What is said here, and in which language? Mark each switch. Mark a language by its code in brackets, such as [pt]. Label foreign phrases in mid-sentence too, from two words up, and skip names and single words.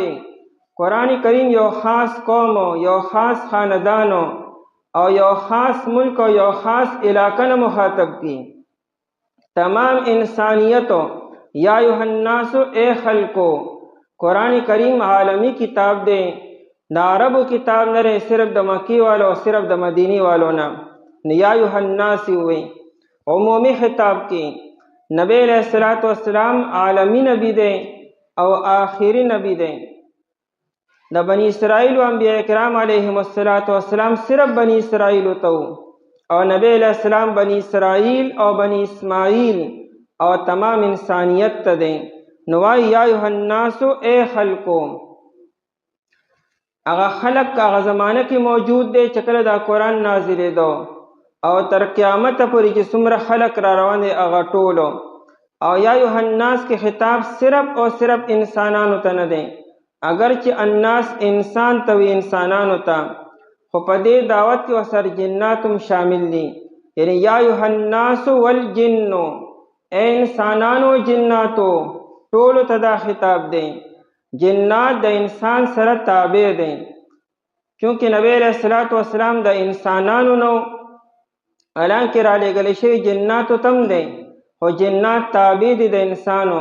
[ps] قرآن کریم یو خاص قوم، یو خاص خاندانو او یو خاص ملک او یو خاص علاقه نه مخاطب کی. تمام انسانیتو [ar] یا ایها الناس [ps] اے خلقو. قرآن کریم عالمی کتاب دے، دا عربو کتاب نه رہے صرف د مکی والو صرف د مدینی والو نه. [ar] یا ایها الناس [ps] ہوئے عمومی خطاب کی. نبی [ar] علیہ السلام [ps] عالمی نبی دے او آخری نبی دے. د بنی اسرائیل و انبیاء کرام [ar] علیہم السلام [ps] صرف بنی اسرائیل تو، اور نبی [ar] علیہ السلام [ps] بنی اسرائیل او بنی اسماعیل او تمام انسانیت ته دے. نوائی [ar] یا ایها الناس [ps] اے خلقو. هغه خلق هغه زمانه کې موجود دی چې کله دا قرآن نازلې دو او تر قیامت پورې چې څومره خلق را روان دي هغه ټولو. او [ar] یا ایها الناس [ps] کې خطاب صرف او صرف انسانانو ته نه دی، اگر چې الناس انسان ته وي، انسانانو ته، خو په دې دعوت کې ورسره جنات هم شامل دي. [ar] یعنی یا ایها الناس والجن، [ps] اے انسانانو جناتو ټولو ته دا خطاب دی. جنات د انسان سره تابع دي، چونکه نبی [ar] علیہ السلام [ps] د انسانانو نو حالانکه را لېږلی شوي جناتو تم دی، خو جنات تابع دي د انسانو.